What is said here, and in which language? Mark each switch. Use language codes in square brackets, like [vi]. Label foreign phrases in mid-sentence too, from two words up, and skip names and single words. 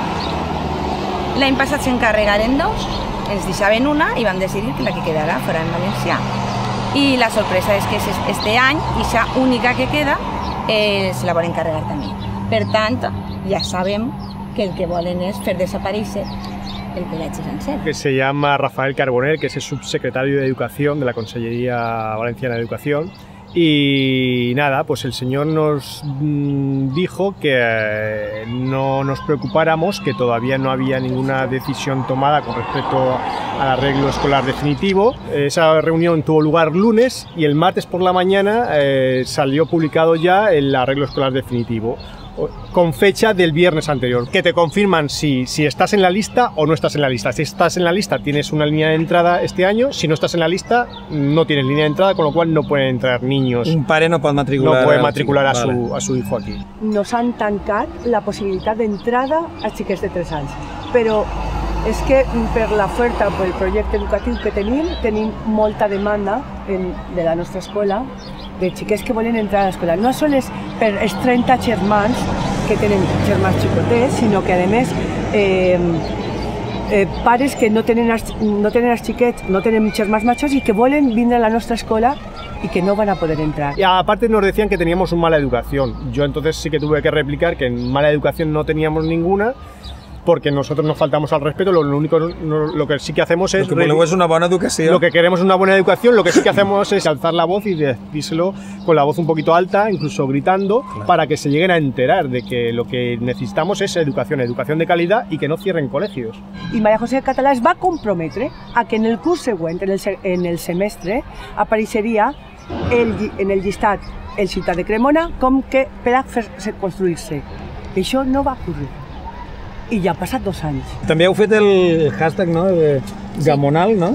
[ca] L'any passat s'encarregaren 2, ens deixaven una i vam decidir que la que quedarà fora en valencià. I la sorpresa és que este any, aquesta única que queda, se la volen encarregar també. Per tant, ja sabem que el que volen és fer desaparèixer el col·legi sencer. [es] Que se llama Rafael Carbonell, que es el subsecretario de Educación de la Consellería Valenciana de Educación. Y nada, pues el señor nos dijo que no nos preocupáramos, que todavía no había ninguna decisión tomada con respecto al arreglo escolar definitivo. Esa reunión tuvo lugar lunes y el martes por la mañana salió publicado ya el arreglo escolar definitivo, con fecha del viernes anterior, que te confirman si estás en la lista o no estás en la lista. Si estás en la lista tienes una línea de entrada este año, si no estás en la lista no tienes línea de entrada, con lo cual no pueden entrar niños. [ca] Un pare no pot matricular, [es] no puede matricular a su hijo aquí. [ca] Nos han tancat la possibilitat d'entrada a xiquets de 3 anys, però és que per l'oferta, per el projecte educatiu que tenim molta demanda de la nostra escola de xiquets que volen entrar a l'escola. No sols per els 30 germans que tenen germans xicotets, sinó que a més pares que no tenen els xiquets, no tenen germans majors i que volen vindre a la nostra escola [es] y que no van a poder entrar. Y aparte nos decían que teníamos una mala educación. Yo entonces sí que tuve que replicar que en mala educación no teníamos ninguna, porque nosotros nos faltamos al respeto. Lo que sí que hacemos es... Lo [ca] que voleu és una bona educació. [es] Lo que queremos es una buena educación. Lo que sí que hacemos es alzar la voz y decírselo con la voz un poquito alta, incluso gritando, claro, para que se lleguen a enterar de que lo que necesitamos es educación de calidad y que no cierren colegios. [ca] Y María José Català es va comprometre a que en el curs següent, en el semestre, apareixeria en el llistat el Ciutat de Cremona com que per a construir-se. Això no va ocórrer. I ja han passat 2 anys. També heu fet el hashtag, no?, de Gamonal, no?